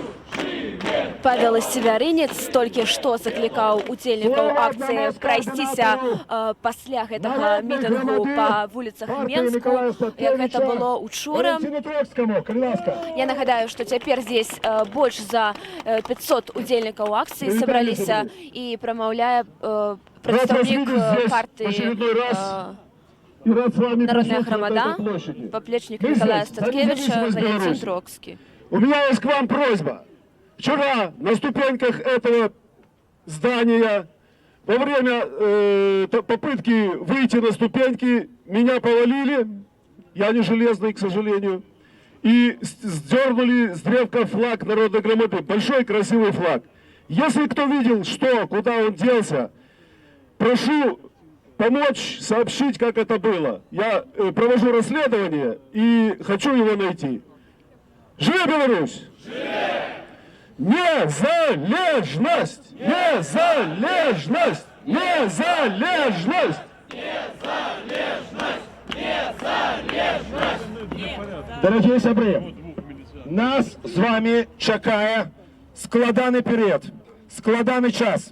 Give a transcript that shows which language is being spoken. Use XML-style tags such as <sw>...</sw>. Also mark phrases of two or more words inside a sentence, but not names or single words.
<be>Павел Севярынец толькі што заклікаў удзельнікаў акцыі прайсціся пасля гэтага мітынгу па вуліцах Менску, як гэта было учора. Я нагадаю, што цяпер здесь больш за 500 удзельнікаў акцыі сабраліся і прамаўляе прадстаўнік партыі «Народная громада», поплечник Николая Статкевича Валентин Троцкий.</be> <ru>У меня есть к вам просьба. Вчера на ступеньках этого здания во время попытки выйти на ступеньки меня повалили, я не железный, к сожалению, и сдернули с древка флаг Народной громады, большой красивый флаг. Если кто видел, что, куда он делся, прошу помочь сообщить, как это было. Я провожу расследование и хочу его найти.</ru> <be>Живе Беларусь! Незалежность! Незалежность! Незалежность! Дорогие сябры, нас з вами чакае складаны перыяд, складаны час.</be>